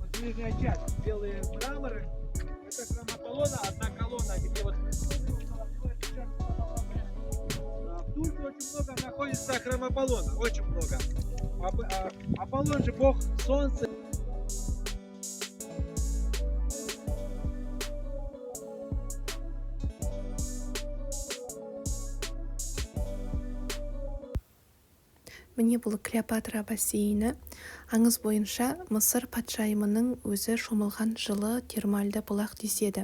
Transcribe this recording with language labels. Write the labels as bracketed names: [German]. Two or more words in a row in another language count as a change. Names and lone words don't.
[Russian] нижняя часть, белые мраморы. Это храм Аполлона, одна колонна, где вот в Турции очень много находится храм Аполлона, очень много. Аполлон же бог солнца. [Kazakh] Міне бұл Клеопатра бассейні. Аңыз бойынша Мысыр патшайымының өзі шомылған жылы термальды бұлақ деседі.